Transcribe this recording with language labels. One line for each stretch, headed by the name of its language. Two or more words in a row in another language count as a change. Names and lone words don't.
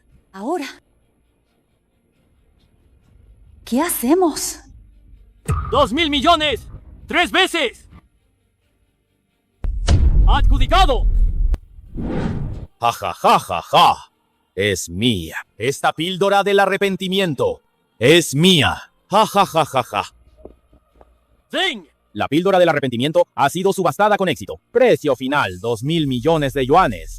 Spanish: Ahora, ¿qué hacemos? 2.000 millones. 3 veces. Adjudicado. Ja, ja, ja, ja, ja. Es mía. Esta píldora del arrepentimiento es mía. Ja, ja, ja, ja, ja. Zing. La píldora del arrepentimiento ha sido subastada con éxito. Precio final, 2.000 millones de yuanes.